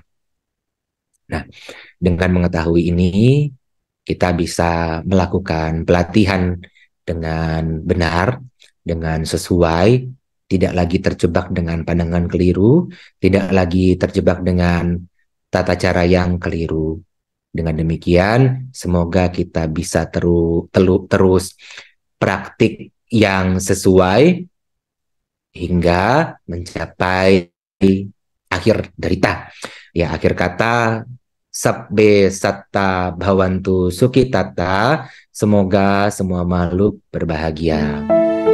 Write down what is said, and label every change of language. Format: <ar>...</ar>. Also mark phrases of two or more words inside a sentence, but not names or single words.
<id>Nah, dengan mengetahui ini, kita bisa melakukan pelatihan dengan benar, dengan sesuai, tidak lagi terjebak dengan pandangan keliru, tidak lagi terjebak dengan tata cara yang keliru. Dengan demikian, semoga kita bisa terus praktik yang sesuai hingga mencapai akhir derita. Ya, akhir kata,</id> <pi>sabbe satta bhavantu sukitata,</pi> <id>semoga semua makhluk berbahagia.</id>